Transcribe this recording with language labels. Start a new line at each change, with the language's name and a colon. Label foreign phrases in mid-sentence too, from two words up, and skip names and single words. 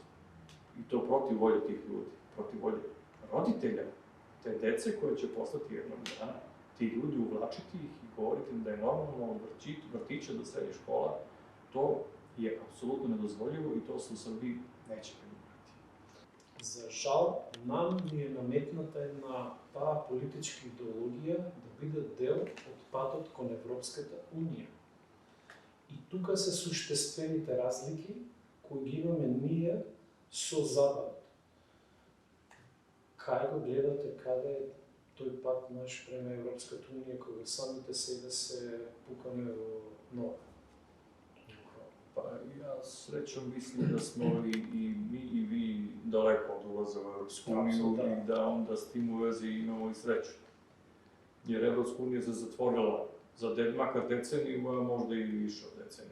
Serbian: I to protiv volje tih ljudi, protiv volje roditelja, te dece koje će postati jednog dana, ti ljudi uvlačiti ih i govoriti im da je normalno od vrtića do srednje škola, to je apsolutno nedozvoljivo i to se u Srbiji neće primjenjivati.
Macedonian: За жал, нам ни е наметната една таа политичка идеологија да биде дел од патот кон Европската Унија. И тука се суштествените разлики кои ги имаме ние со Запад. Кај го гледате, каде е тој пат наш према Европската Унија, кога самите сега се пукаме во нова?
Serbian: Pa ja srećom mislim da smo i mi i vi daleko od ulaza u Evropsku uniju i da onda s tim u vezi imamo i sreću. Jer Evropska unija se zatvorila za makar deceniju, a možda i više od decenije.